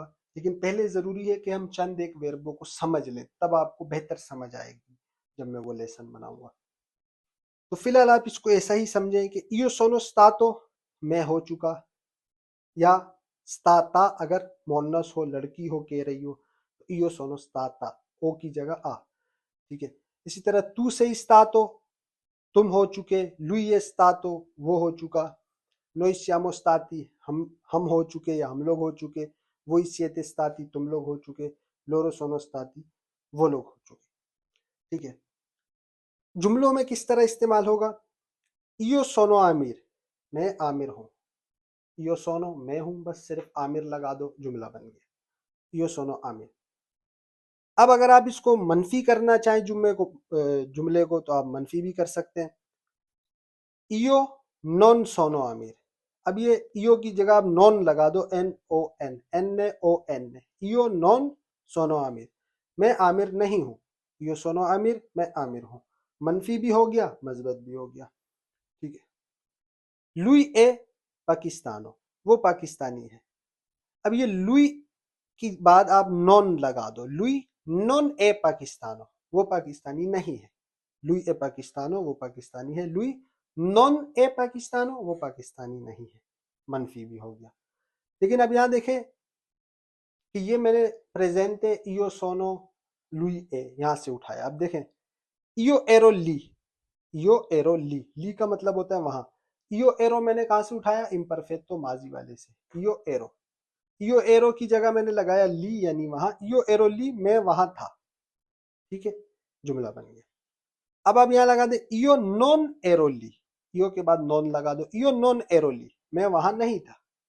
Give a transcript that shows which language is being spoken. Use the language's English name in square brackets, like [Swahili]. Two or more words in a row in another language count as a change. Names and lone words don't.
[Urdu] لیکن پہلے ضروری ہے کہ ہم چند ایک وربوں کو سمجھ لیں، تب آپ کو بہتر سمجھ آئے گی جب میں وہ لیسن بناؤں گا۔ تو فی الحال آپ اس کو ایسا ہی سمجھیں کہ [Italian] io sono stato [Urdu] میں ہو چکا، یا ستاتا اگر مونس ہو، لڑکی ہو کہہ رہی ہو تو [Italian] io sono stata, [Urdu] او کی جگہ آ، ٹھیک ہے۔ اسی طرح [Italian] tu sei stato [Urdu] تم ہو چکے، [Italian] lui è stato [Urdu] وہ ہو چکا، [Italian] noi siamo stati [Urdu] ہم ہو چکے یا ہم لوگ ہو چکے، [Italian] voi siete stati [Urdu] تم لوگ ہو چکے، [Italian] loro sono stati [Urdu] وہ لوگ ہو چکے، ٹھیک ہے۔ جملوں میں کس طرح استعمال ہوگا؟ [Italian] io sono [Urdu] عامر میں عامر ہوں، [Italian] io sono [Urdu] میں ہوں، بس صرف عامر لگا دو، جملہ بن گیا، [Italian] io sono عامر۔ [Urdu] اب اگر آپ اس کو منفی کرنا چاہیں جملے کو تو آپ منفی بھی کر سکتے ہیں۔ [Italian] io non sono [Urdu] عامر، اب یہ ایو کی جگہ آپ نون لگا دو، این او این، این او این، [Italian] io non sono [Urdu] عامر، میں عامر نہیں ہوں، [Italian] io sono [Urdu] عامر میں عامر ہوں، منفی بھی ہو گیا، مثبت بھی ہو گیا، ٹھیک ہے۔ [Italian] lui è pakistano [Urdu] وہ پاکستانی ہے، اب یہ لوئی کی بعد آپ نون لگا دو، [Italian] lui non è pakistano [Urdu] وہ پاکستانی نہیں ہے، [Italian] lui è pakistano [Urdu] وہ پاکستانی ہے، [Italian] lui non è pakistano [Urdu] وہ پاکستانی نہیں ہے، منفی بھی ہو گیا۔ لیکن اب یہاں دیکھیں کہ یہ میں نے پریزنٹ [Italian] io sono lui è [Urdu] یہاں سے اٹھایا۔ اب دیکھیں [Italian] io ero lì, io ero lì, [Urdu] لی کا مطلب ہوتا ہے وہاں، [Italian] io ero [Urdu] میں نے کہاں سے اٹھایا، امپرفیکٹو ماضی والے سے, [Italian] io ero [Urdu] کی جگہ میں نے لگایا لی، یعنی وہاں, [Italian] io ero lì, [Urdu] میں وہاں تھا، ٹھیک ہے، جملہ بن گیا. اب آپ یہاں لگا دے [Italian] io non ero lì, [Urdu] ایو کے بعد نون لگا دو, [Italian] io non ero lì, [Urdu] میں وہاں نہیں تھا.